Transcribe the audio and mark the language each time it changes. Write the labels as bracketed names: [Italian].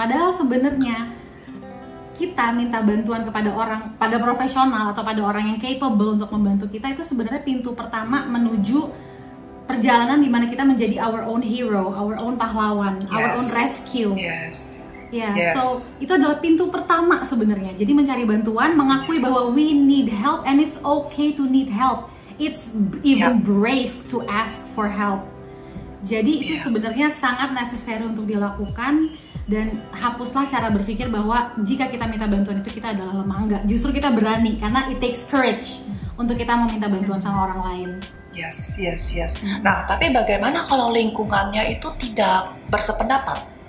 [Indonesian] Padahal sebenarnya kita minta bantuan kepada orang, pada profesional atau pada orang yang capable untuk membantu kita, itu sebenarnya pintu pertama menuju perjalanan di mana kita menjadi [English] our own hero, [Indonesian] our own pahlawan, [English] our own rescue. [Indonesian] So itu adalah pintu pertama sebenarnya. Jadi mencari bantuan, mengakui bahwa [English] we need help and it's okay to need help. It's even brave to ask for help. [Indonesian] Jadi itu sebenarnya sangat necessary untuk dilakukan, dan hapuslah cara berpikir bahwa jika kita minta bantuan itu kita adalah lemah. Enggak, justru kita berani karena [English] it takes courage [Indonesian] untuk kita meminta bantuan sama orang lain. [English] Yes. [Indonesian] Nah, tapi bagaimana kalau lingkungannya itu tidak bersependapat?